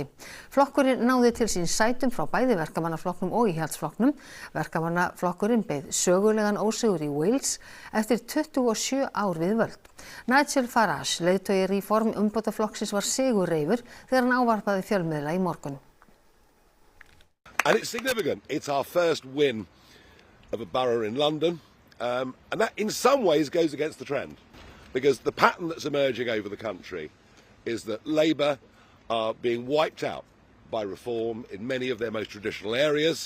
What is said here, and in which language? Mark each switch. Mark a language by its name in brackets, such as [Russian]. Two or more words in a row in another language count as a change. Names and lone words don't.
[Icelandic] Flokkurinn náði til sín sætum frá bæði verkamannaflokknum og íhaldsflokknum. Verkamannaflokkurinn beið sögulegan ósigur í Wales eftir 27 ár við völd. Nigel Farage, leiðtogi Reform umbótaflokksins var sigurreifur þegar hann ávarpaði fjölmiðla í morgun. [English] And it's significant. It's our first win of a borough in London And that in some ways goes against the trend, because the pattern that's emerging over the country is that Labour are being wiped out by reform in many of their most traditional areas.